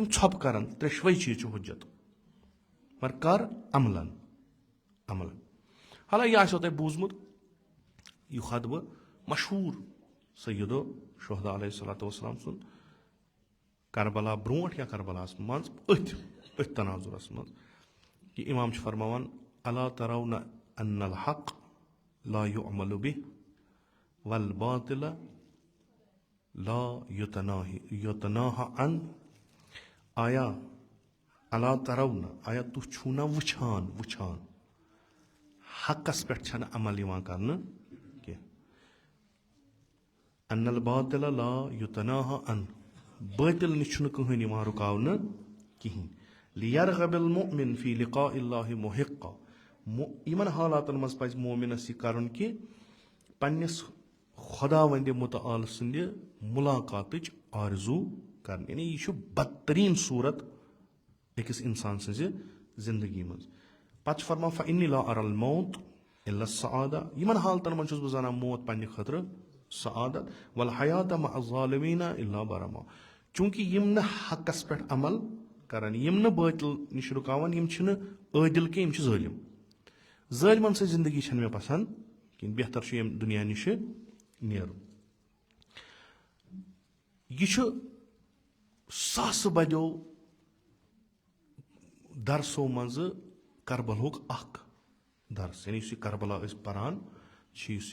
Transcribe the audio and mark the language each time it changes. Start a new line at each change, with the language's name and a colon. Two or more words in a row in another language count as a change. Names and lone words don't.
Kashmiri: ژھۄپہٕ کران ترٛیشوے چیٖز چھُ حُجت مگر کر عملن حالانکہِ یہِ آسیو تۄہہِ بوٗزمُت یہِ خۄطبہٕ مشہوٗر سیدو شہدا
Arabic: علیہ الصلوۃ والسلام
Kashmiri: سُنٛد کربلا برونٛٹھ یا کربلاہس منٛز أتھۍ تناظُرس منٛز کہِ اِمام چھُ فرماوان
Arabic: الا ترون ان الحق لا يعمل به والباطل لا يتناهى عنه
Kashmiri: آیا
Arabic: الا ترون
Kashmiri: آیا تُہۍ چھُو نہ وٕچھان حقس پٮ۪ٹھ چھنہٕ عمل یِوان کرنہٕ کینٛہہ
Arabic: ان الباطل لا يتناهى عنه
Kashmiri: بٲطِل نِش چھُنہٕ کٕہٕنۍ یِوان رُکاونہٕ کِہینۍ
Arabic: لِیرغب المؤمن فی لقاء اللہ محقا
Kashmiri: یِمن حالاتن منٛز پزِ مومِنس یہِ کرُن کہِ پننِس خۄداوندِ مُتعال سٕنٛدِ مُلاقاتٕچ آرزوٗ کرٕنۍ یعنی یہِ چھُ بدتریٖن صوٗرت أکِس اِنسان سٕنٛزِ زندگی منٛز پتہٕ چھُ فرمان
Arabic: فإنی لا أرى الموت إلا السعادة
Kashmiri: یِمن حالتن منٛز چھُس بہٕ زانان موت پننہِ خٲطرٕ سعادت
Arabic: والحیات مع الظالمین الا برما
Kashmiri: چوٗنکہِ یِم نہٕ حقس پٮ۪ٹھ عمل کران یِم نہٕ بٲطِل نِش رُکاوان یِم چھِنہٕ عٲدِل کینٛہہ یِم چھِ ظٲلِم ظٲلمن سۭتۍ زندگی چھنہٕ مےٚ پسنٛد کِہینۍ بہتر چھُ ییٚمہِ دُنیا نِشہِ نیرُن یہِ چھُ ساسہٕ بَدیو درسو منٛزٕ کربلہُک اکھ درس یعنی یُس یہِ کربلا ٲسۍ پران چھِ یُس